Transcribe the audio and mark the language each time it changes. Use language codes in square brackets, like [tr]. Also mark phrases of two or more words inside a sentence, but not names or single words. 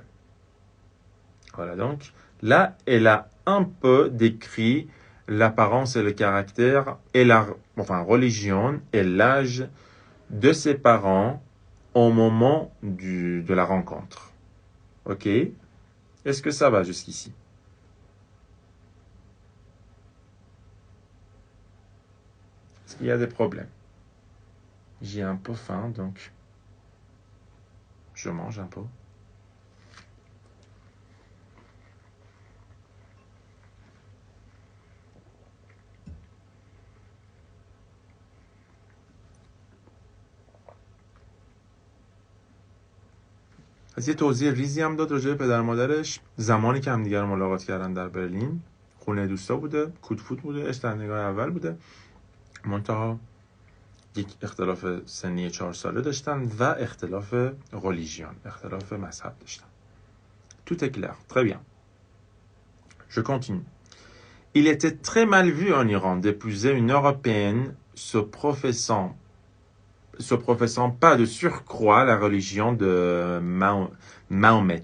[fr] Voilà, donc, là, elle a un peu décrit l'apparence et le caractère, et religion et l'âge de ses parents au moment de la rencontre. Ok? Est-ce que ça va jusqu'ici? Est-ce qu'il y a des problèmes? J'ai un peu faim, donc je mange un peu. [fa] از یه توضیح ریزی هم داد راجع به پدر مادرش زمانی که همدیگر رو ملاقات کردن در برلین. خونه دوستا بوده، کودفوت بوده، عشق در نگاه اول بوده، منتها یک اختلاف سنی 4 ساله داشتن و اختلاف religion, اختلاف مذهب داشتن. [fr] Tout est clair, très bien. Je continue. Il était très mal vu en Iran d'épouser une Européenne se professant pas de surcroît la religion de Mahomet.